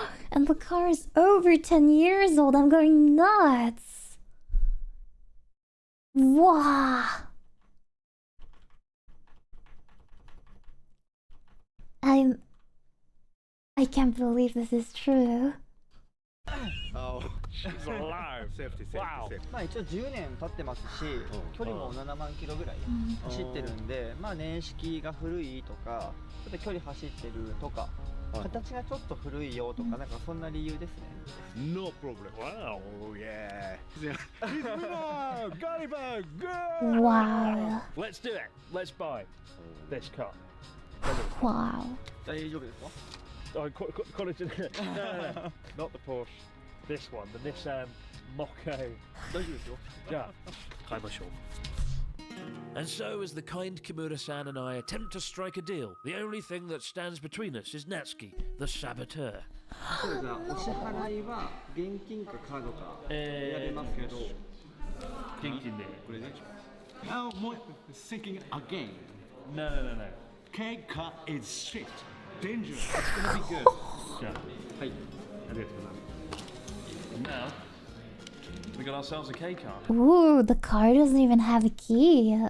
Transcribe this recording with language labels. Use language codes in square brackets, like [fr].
[en] And the car is over 10 years old. I'm going nuts. Wow. I can't believe this is true. She's alive. Safety, safety, Wow. safety. [ja] まあ一応10年経ってますし、距離も7万キロぐらい走ってるんで、まあ年式が古いとか、ちょっと距離走ってるとか、形がちょっと古いよとか、なんかそんな理由ですね。 [en] No problem. Wow. Oh yeah. He's winner! Gulliver, go! Wow. Let's do it. Let's buy this car. Wow. [ja] 大丈夫ですか？ [en] Oh, call it. No, not the Porsche. This one, the Nissan Mokko. [ja] 大丈夫ですよ。 [en] Yeah. And so, as the kind Kimura-san and I attempt to strike a deal, the only thing that stands between us is Natsuki, the saboteur. [ja] そうじゃあお支払いは現金かカードか選べますけど、これね。 [en] Now, more thinking again. No. K car is strict, dangerous. It's gonna be good. Yeah. [ja] はい。 [en] And now we got ourselves a K car. Ooh, the car doesn't even have a key.